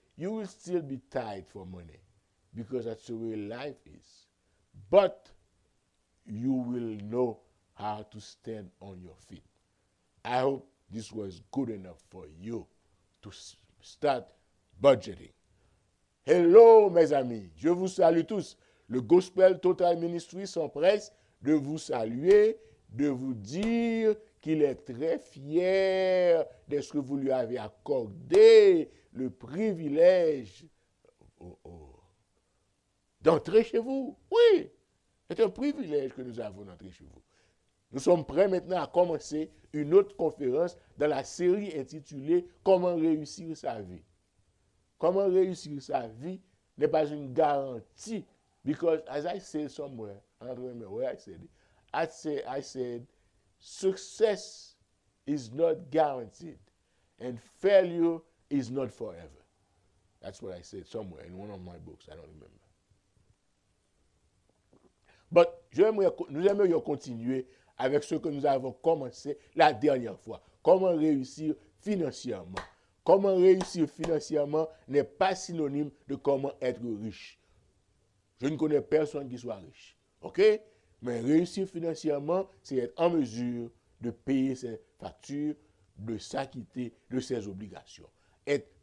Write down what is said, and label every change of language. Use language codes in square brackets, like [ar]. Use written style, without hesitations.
[en] You will still be tight for money, because that's the way life is. But you will know how to stand on your feet. I hope this was good enough for you to start budgeting. [fr] Hello mes amis, je vous salue tous. Le Gospel Total Ministry s'empresse de vous saluer, de vous dire qu'il est très fier de ce que vous lui avez accordé le privilège d'entrer chez vous. Oui, c'est un privilège que nous avons d'entrer chez vous. Nous sommes prêts maintenant à commencer une autre conférence dans la série intitulée « Comment réussir sa vie ». Comment réussir sa vie n'est pas une garantie. [en] Because as I said somewhere, I don't remember where I said it, I said, success is not guaranteed and failure is not forever. That's what I said somewhere in one of my books. I don't remember. But [fr] nous aimerions continuer avec ce que nous avons commencé la dernière fois. Comment réussir financièrement. Comment réussir financièrement n'est pas synonyme de comment être riche. Je ne connais personne qui soit riche. OK? Mais réussir financièrement, c'est être en mesure de payer ses factures, de s'acquitter de ses obligations. Être